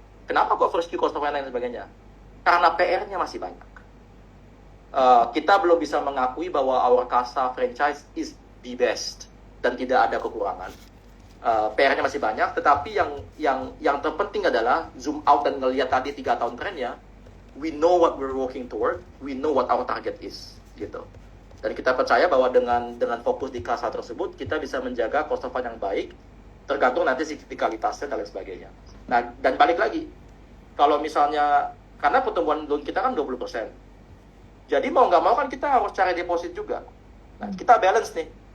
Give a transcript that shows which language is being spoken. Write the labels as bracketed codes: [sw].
[id] Kenapa kok [en] first Q cost of finance [id] dan sebagainya? Karena PR-nya masih banyak. Kita belum bisa mengakui bahwa [en] our CASA franchise is the best [id] dan tidak ada kekurangan. PR-nya masih banyak, tetapi yang terpenting adalah zoom out dan ngelihat tadi 3 tahun trennya. [en] We know what we're working toward, we know what our target is, gitu. [id] Dan kita percaya bahwa dengan fokus di CASA tersebut, kita bisa menjaga cost of fund yang baik, tergantung nanti siklikalitasnya dan lain sebagainya. Nah, dan balik lagi, kalau misalnya, karena pertumbuhan loan kita kan 20%, jadi mau nggak mau kan kita harus cari deposit juga. Nah, kita balance nih.